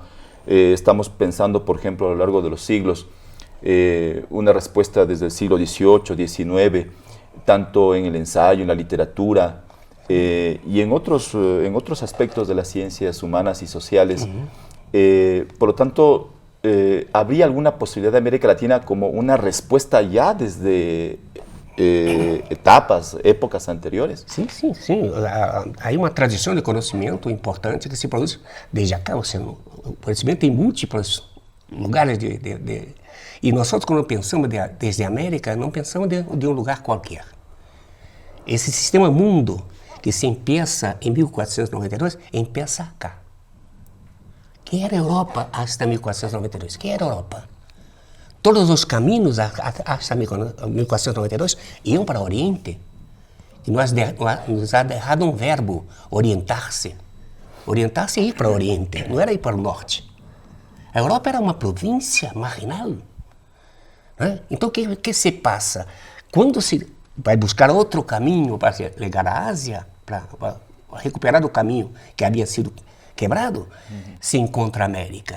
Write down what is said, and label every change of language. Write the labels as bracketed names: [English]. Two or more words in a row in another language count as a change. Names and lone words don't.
[Spanish] Estamos pensando, por ejemplo, a lo largo de los siglos, una respuesta desde el siglo XVIII, XIX, tanto en el ensayo, en la literatura, y en otros aspectos de las ciencias humanas y sociales. Por lo tanto, ¿habría alguna posibilidad de América Latina como una respuesta ya desde épocas anteriores? [Portuguese] Sim. Há uma tradição de conhecimento importante que se produz [Spanish] desde acá. [Portuguese] O conhecimento em múltiplos lugares e nós, quando pensamos desde a América, não pensamos de um lugar qualquer. Esse sistema mundo que [Spanish] se empieza [Portuguese] em 1492, [Spanish] empieza acá. [Portuguese] ¿Qué era Europa hasta 1492? ¿Qué era Europa? Todos os caminhos hasta 1492 iam para o Oriente. E [Spanish] nos ha dejado [Portuguese] um verbo, orientar-se. Orientar-se é ir para o Oriente, não era ir para o Norte. A Europa era uma província marginal. Né? Então, o que se passa? Quando se vai buscar outro caminho para chegar à Ásia, para recuperar o caminho que havia sido quebrado, se encontra a América.